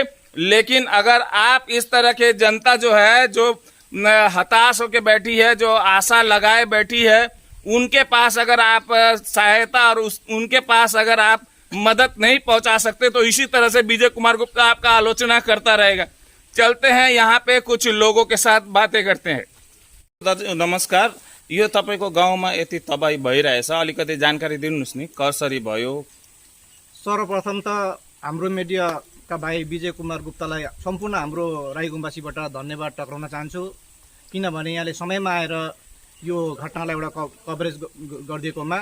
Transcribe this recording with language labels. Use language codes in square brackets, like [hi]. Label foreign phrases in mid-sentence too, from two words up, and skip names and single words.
[hi] लेकिन अगर आप इस तरह के जनता जो है जो हताश होकर बैठी है, जो आशा लगाए बैठी है, उनके पास अगर आप सहायता और उनके पास अगर आप मदद नहीं पहुंचा सकते तो इसी तरह से विजय कुमार गुप्ता आपका आलोचना करता रहेगा। चलते हैं यहाँ पे कुछ लोगों के साथ बातें करते हैं। [ne] दाजु नमस्कार, यो तपाईको गाउँमा यति तबाही भइरहेछ, अलिकति जानकारी दिनुहोस् नि, कसरी भयो? सर्वप्रथम त हाम्रो मिडियाका भाइ विजय कुमार गुप्तालाई सम्पूर्ण हाम्रो राईगुम्बासीबाट धन्यवाद टक्राउन चाहन्छु, किनभने यहाँले समयमा आएर यो घटनालाई एउटा कभरेज गरिदिएकोमा।